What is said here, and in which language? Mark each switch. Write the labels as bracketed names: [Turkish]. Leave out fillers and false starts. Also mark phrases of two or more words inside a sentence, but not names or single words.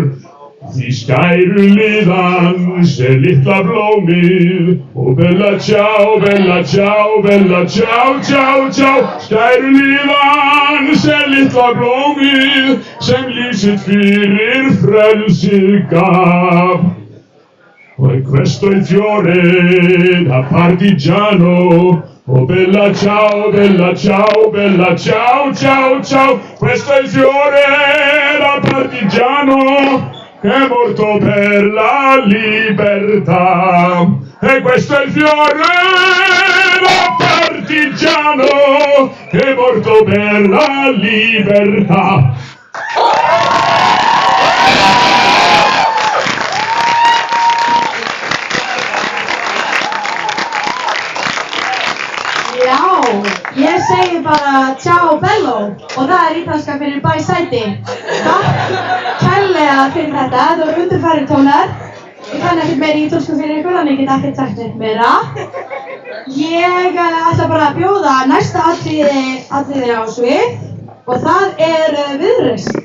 [Icelandic] Því skæruliðan litla blómið og [Italian] Bella Ciao, Bella Ciao, Bella Ciao, Ciao, [Icelandic] Ciao. Skæruliðan litla blómið sem líf sitt fyrir frelsið gaf. [Italian] Og questo il fiore da partigiano oh Bella Ciao, Bella Ciao, Bella Ciao, Ciao, Ciao. Questo è il fiore da partigiano che è morto per la libertà. E questo è il fiore da partigiano partigiano è morto per la libertà. [Icelandic] Já, ég segi bara [Italian] ciao bello [Icelandic] og það ítalska fyrir bæ sæti. Takk kærlega fyrir þetta, það voru undirfærir tónar. Ég kann ekkert meira ítölsku fyrir ykkur, þannig ég get ekkert sagt neitt meira. Ég ætla bara að bjóða næsta atriði á svið og það Viðreisn.